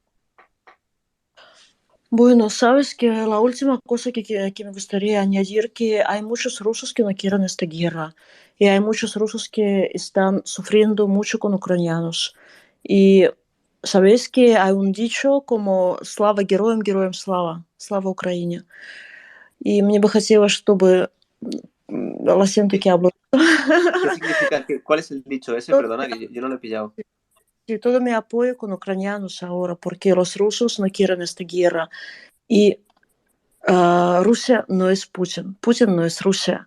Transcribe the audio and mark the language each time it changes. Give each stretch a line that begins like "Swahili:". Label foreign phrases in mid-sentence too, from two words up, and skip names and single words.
Spanish: Bueno, sabes que la última cosa que me gustaría añadir, que hay muchos rusos que no quieren esta guerra, y hay muchos rusos que están sufriendo mucho con ucranianos. Y sabéis que hay un dicho como
Russian: «Слава героям, героям слава», «Слава Украине». Y мне бы хотелось, чтобы...
Spanish: Lo siento que hablo. ¿Qué significa? ¿Cuál es el dicho ese? Perdona, que yo no lo he pillado. Sí, todo mi apoyo con ucranianos ahora, porque los rusos no quieren esta guerra. Y Rusia no es Putin. Putin no es Rusia.